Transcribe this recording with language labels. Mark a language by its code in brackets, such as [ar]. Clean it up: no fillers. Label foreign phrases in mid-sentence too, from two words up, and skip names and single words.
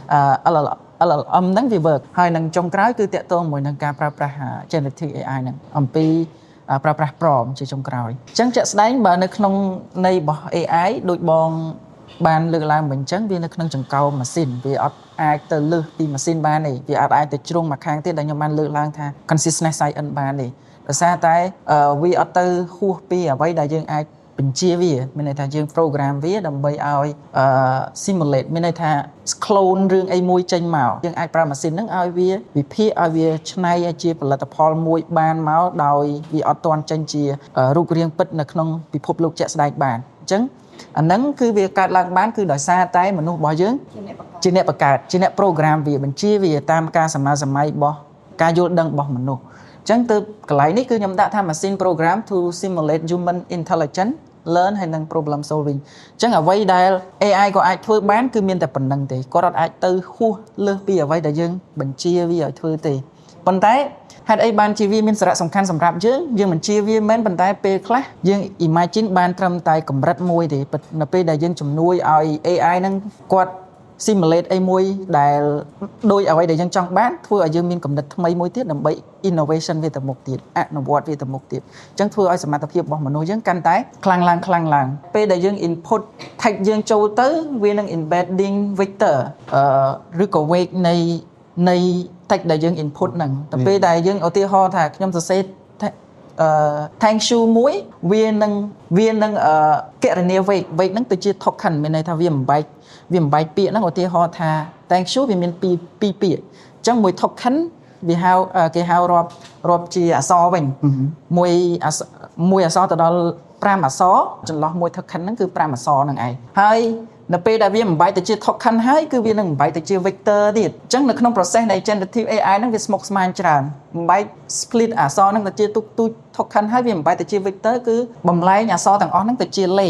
[km] LLM ហ្នឹងវា work ហើយនឹងចុងក្រោយគឺតាក់ទងជាមួយនឹងការប្រើប្រាស់ [en] generative AI [km] ហ្នឹងអំពីប្រើប្រាស់ prompt ជាចុងក្រោយអញ្ចឹងជាក់ស្ដែងបើនៅក្នុងន័យរបស់ AI ដូចបងបានលើកឡើងមិញអញ្ចឹងវានៅក្នុងចង្កោមម៉ាស៊ីនវាអត់អាចទៅលើសពីម៉ាស៊ីនបានទេវាអាចទៅជ្រុងមកខាងទៀតដែលខ្ញុំបានលើកឡើងថា [en] consciousness science [km] បានទេដោយសារតែវាអត់ទៅហួសពីអ្វី ដែលយើងអាចបញ្ជាវាមានន័យថាយើង program វាដើម្បីឲ្យsimulate មានន័យថា clone រឿងអីមួយចេញមកយើងអាចប្រើម៉ាស៊ីនហ្នឹងឲ្យវាវិភាគឲ្យវាច្នៃឲ្យជាផលិតផលមួយបានមកដោយវាអត់ទាន់ចេញជារូបរាងពិតនៅក្នុងពិភពលោកជាក់ស្ដែងបានអញ្ចឹងអាហ្នឹង គឺវាកើតឡើងបានគឺដោយសារតែមនុស្សរបស់យើងជាអ្នកបង្កើតជាអ្នក program វាបញ្ជាវាតាមការសម័យរបស់ការយល់ដឹងរបស់មនុស្សអញ្ចឹងទៅកន្លែងនេះគឺខ្ញុំដាក់ថា [en] machine program to simulate human intelligence learn [km] ហើយនឹង [en] problem solving [km] អញ្ចឹងអ្វីដែល AI ក៏អាចធ្វើបានគឺមានតែប៉ុណ្្នឹងទេគាត់អត់អាចទៅហួសលើសពីអ្វីដែលយើងបញ្ជាវាឲ្យធ្វើទេប៉ុន្តែ ហេតុអីបានជាវាមានសារៈសំខាន់សម្រាប់យើងបញ្ជាវាមិនប៉ុន្តែពេលខ្លះយើង imagine បានត្រឹមតែកម្រិតមួយទេនៅពេល ដែលយើងជំនួយឲ្យ AI ហ្នឹងគាត់ simulate អីមួយដែលដោយអ្វីដែលយើងចង់បានធ្វើឲ្យយើងមានគំនិតថ្មីមួយទៀតដើម្បី innovation វាទៅមុខទៀតអនុវត្តវាទៅមុខទៀតអញ្ចឹងធ្វើឲ្យសមត្ថភាពរបស់មនុស្សយើងកាន់តែខ្លាំងឡើងពេលដែលយើង [en] input text [km] យើងចូលទៅវានឹង [en] embedding vector [km] ឬក៏ weight នៃ text ដែលយើង input ហ្នឹងតែពេលដែលយើងឧទាហរណ៍ថាខ្ញុំសរសេរ [en] thank you [km] មួយវានឹងគណនា weight ហ្នឹងទៅជា token មានន័យថាវាបំបែកពាក្យហ្នឹងឧទាហរណ៍ថា [en] thank you [km] វាមាន2ពាក្យអញ្ចឹងមួយ token វាហៅគេហៅរាប់ជាអក្សរវិញមួយអក្សរទៅដល់5អក្សរចន្លោះមួយ token ហ្នឹងគឺ5អក្សរហ្នឹងឯងហើយនៅពេលដែលវាបំ បែកទៅជា token ហើយគឺវានឹងបំបែកទៅជា vector ទៀតអញ្ចឹងនៅក្នុង process នៃ [en] generative AI [km] ហ្នឹងវាស្មុគស្មាញច្រើនបំបែក split អក្សរហ្នឹងទៅជាទូច token ហើយវាបំបែកទៅជា vector គឺបំលែងអក្សរទាំងអស់ហ្នឹងទៅជាលេខ